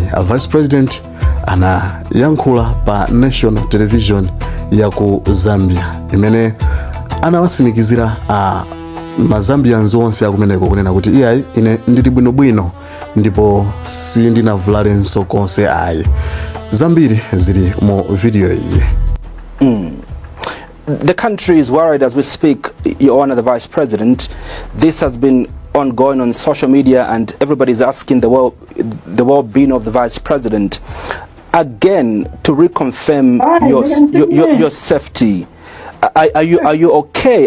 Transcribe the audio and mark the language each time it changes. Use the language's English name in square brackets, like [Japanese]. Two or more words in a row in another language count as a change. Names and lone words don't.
[Nyanja] Vice President anayankhula pa National Television ya ku Zambia imene anawatsimikizira Mazambians onse akumeneko kunena kuti iyayi ine ndili bwinobwino ndipo sindinavulalenso konse ayi. Zambiri zili mu video iyi. [English] The country is worried as we speak, Your Honor, the Vice President. This has been ongoing on social media and everybody's asking the well-being of the Vice President. Again, to reconfirm your safety, are you okay?